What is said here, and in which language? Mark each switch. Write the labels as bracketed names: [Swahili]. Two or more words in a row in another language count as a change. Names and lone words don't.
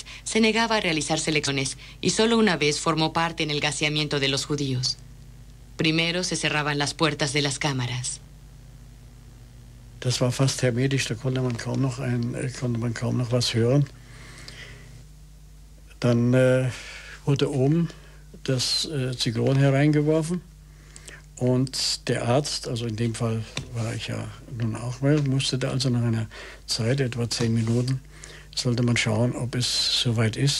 [Spanish] Se negaba a realizar selecciones y solo una vez formó parte en el gaseamiento de los judíos. Primero se cerraban las puertas de las cámaras. [German] Das war fast hermetisch, da konnte man kaum noch was hören. Dann wurde oben das Zyklon hereingeworfen. Und der Arzt, also in dem Fall war ich ja nun auch mal, musste da also nach einer Zeit, etwa 10 Minuten, sollte man schauen, ob es soweit ist.